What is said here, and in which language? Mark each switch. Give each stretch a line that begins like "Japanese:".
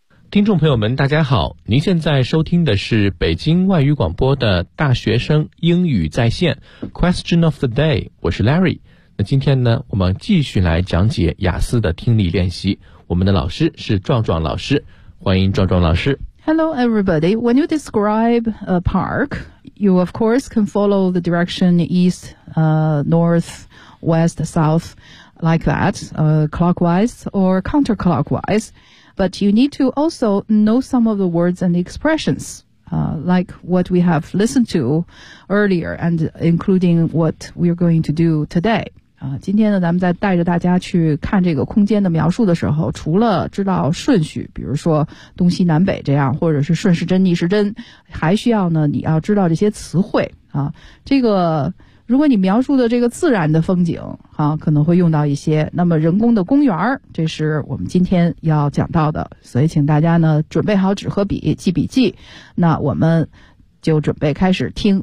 Chinese: 听众朋友们大家好，您现在收听的是北京外语广播的大学生英语在线
English: Question of the day，
Chinese: 我是 Larry。那今天呢，我们继续来讲解雅思的听力练习，我们的老师是壮壮老师，欢迎壮壮老师。
English: Hello everybody. When you describe a park, you of course can follow the direction east, north, west, south, like that, clockwise or counterclockwise. But you need to also know some of the words and expressions, like what we have listened to earlier and including what we're going to do today.
Chinese: 今天呢，咱们在带着大家去看这个空间的描述的时候，除了知道顺序，比如说东西南北这样，或者是顺时针逆时针，还需要呢，你要知道这些词汇啊。这个如果你描述的这个自然的风景啊，可能会用到一些，那么人工的公园，这是我们今天要讲到的，所以请大家呢准备好纸和笔记笔记，那我们就准备开始听。